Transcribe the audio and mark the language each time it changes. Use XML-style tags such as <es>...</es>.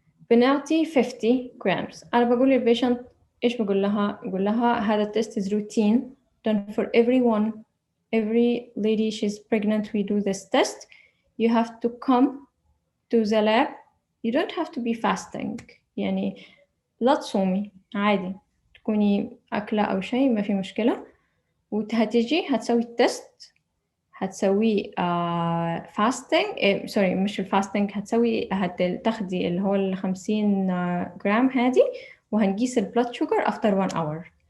<ar>بنعطي 50 grams. أنا بقول للبيشنت إيش بقول لها؟ بقول لها هذا التست</ar> <en>is routine done for everyone. Every lady she's pregnant we do this test. You have to come to the lab. You don't have to be fasting،</en> <ar>يعني لا تصومي عادي، تكوني أكلة أو شيء ما في مشكلة، وهتجي هتسوي التست، هتسوي فاستنج، سوري مش الفاستنج، هتسوي هتاخدي اللي هو 50 جرام هذه، وهنقيس البلاد شوجر</ar> <en>after 1 hour.</en>